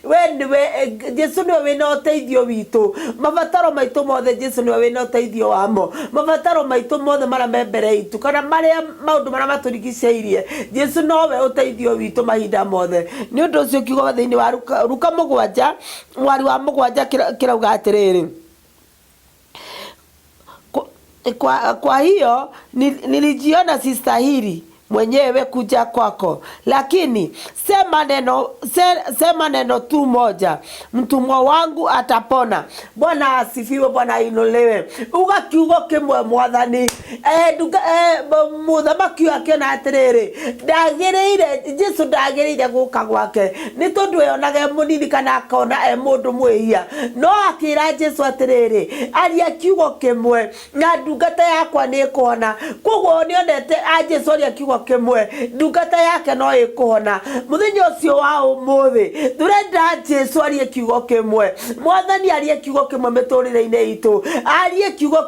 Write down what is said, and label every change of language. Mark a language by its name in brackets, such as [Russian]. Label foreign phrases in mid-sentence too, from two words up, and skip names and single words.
[Kikuyu] Jesu niwe wina uteithio witu mabataro maitu mothe Jesu niwe wina uteithio wamo mabataro maitu mothe mara membere itu kana maria maundu mara maturigiceirie Jesu nowe uteithio witu mahinda mothe ni undu ucio kiugo thiini wa Luka 7 mwari wa 7 kirauga atiriri [Swahili] kwa hiyo nilijiona sistahili mwenyewe kuja kwako lakini sema neno tu moja mtumwa wangu atapona. Bwana asifiwe, Bwana inuliwe. [Kikuyu] Uga kiugo kimwe mwathani muthamaki wake na atiriri ndagiriire Jesu ndagiriire guka gwake ni tondu yonage munini kana akona mundu mwihia no akira Jesu atiriri aria kiugo kimwe na ndungata yakwa ni kuona koguo nionete Jesu aria kiugo kimwe ndungata yake no ikuhona muthenya ucio wa umuthi turenda Jesu arie kiugo kimwe mwathani arie kiugo kimwe miturire-ini itu arie kiugo